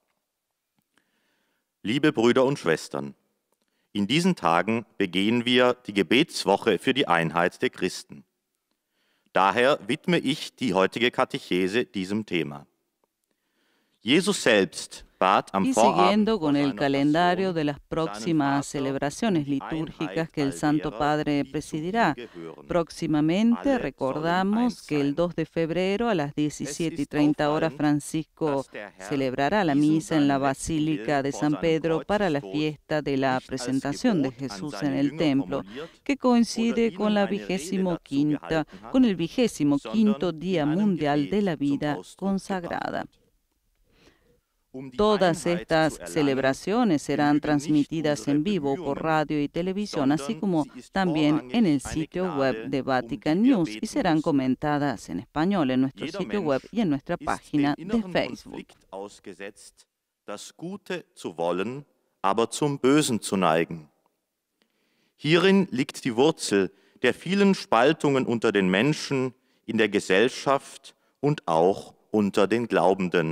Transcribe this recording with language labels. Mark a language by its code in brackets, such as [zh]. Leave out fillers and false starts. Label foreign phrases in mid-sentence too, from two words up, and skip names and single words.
[de] Liebe Brüder und Schwestern, in diesen Tagen begehen wir die Gebetswoche für die Einheit der Christen. Daher widme ich die heutige Katechese diesem Thema. Jesus selbst bat am [es] Y [de] Vorabend [es] siguiendo [de] vor [es] con el [de] seiner [es] calendario [de] Passion [es] de las próximas [de] seinen Vater, [es] celebraciones [de] die [es] litúrgicas que el [de] Einheit [es] Santo [de] all derer, [es] Padre [de] die zu [es] presidirá. [de] ihm gehören. [es] Próximamente [de] Alle [es] recordamos [de] sollen [es] que el [de] eins [es] 2 de febrero a las [de] Es [es] 17:30 horas [de] auffallend, [es] Francisco [de] dass der Herr [es] celebrará la [de] diesen [es] misa en la [de] seinen letzten [es] Basílica [de] Willen [es] de [de] vor [es] San [de] seinem [es] Pedro para la [de] Kreuzestod [es] fiesta de la [de] nicht als [es] presentación de [de] Gebot an [es] Jesús [de] seine [es] en el [de] Jünger [es] templo, [de] formuliert [es] que [de] oder [es] coincide [de] ihnen [es] con la [de] eine Rede dazu gehalten hat, [es] con el 25º [de] sondern [es] Día [de] in einem [es] Mundial de la [de] Gebet zum [es] Vida [de] Ausdruck [es] consagrada. [de] gebracht. Die [es] Todas [de] Einheit [es] estas [de] zu erlangen, [es] celebraciones serán [de] genügen nicht [es] transmitidas [de] unsere [es] en vivo por [de] Bemühungen, [es] radio y televisión, así [de] sondern [es] como [de] sie ist [es] también en [de] vorrangig [es] el [de] eine [es] sitio web [de] Gnade, [es] de [de] um [es] Vatican [de] die wir [es] News y [de] beten [es] serán [de] müssen. [es] comentadas en español en nuestro [de] Jeder [es] sitio web [de] Mensch [es] y en nuestra [de] ist [es] página [de] dem [es] de [de] inneren [es] Facebook. [de] Konflikt ausgesetzt, das Gute zu wollen, aber zum Bösen zu neigen. Hierin liegt die Wurzel der vielen Spaltungen unter den Menschen, in der Gesellschaft und auch unter den Glaubenden.